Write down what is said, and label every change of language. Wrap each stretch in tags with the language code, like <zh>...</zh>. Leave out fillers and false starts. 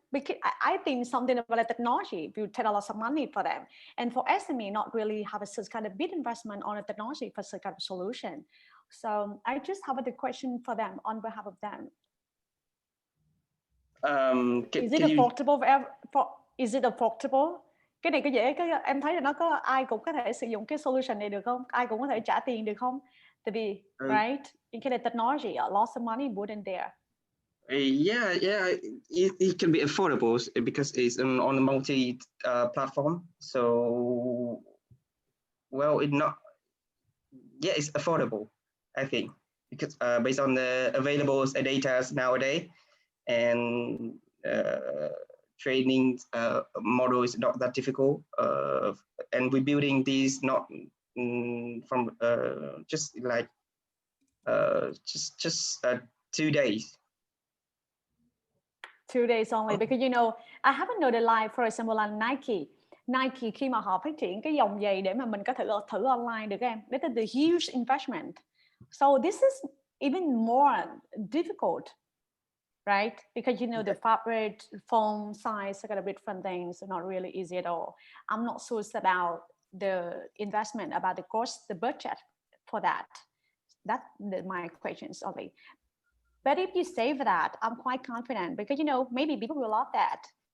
<en>Because I think something about the technology will take a lot of money for them. And for SME, not really have a such kind of big investment on a technology for such kind of solution. So I just have a question for them on behalf of them. Is it affordable is it affordable?</en> <vi>Cái này có dễ, em thấy là nó có ai cũng có thể sử dụng cái solution này được không? Ai cũng có thể trả tiền được không? Tại vì,</vi> <en>right, in kind of technology, a lot of money wouldn't there. Yeah, it can be affordable because it's on a multi platform. So, well, it's affordable, I think, because based on the available data nowadays, and training model is not that difficult, and we're building these not from just like just 2 days. 2 days only, because you know I haven't know the line, for example</en> <vi>là Nike khi mà họ phát triển cái dòng giày để mà mình có thể thử online được em,</vi> <en>this is the huge investment, so this is even more difficult, right? Because you know the fabric, foam size, are gonna be different things, not really easy at all. I'm not sure about the investment, about the cost, the budget for that. That's my questions only. But if you say for that, I'm quite confident because, you know, maybe people will love that.</en>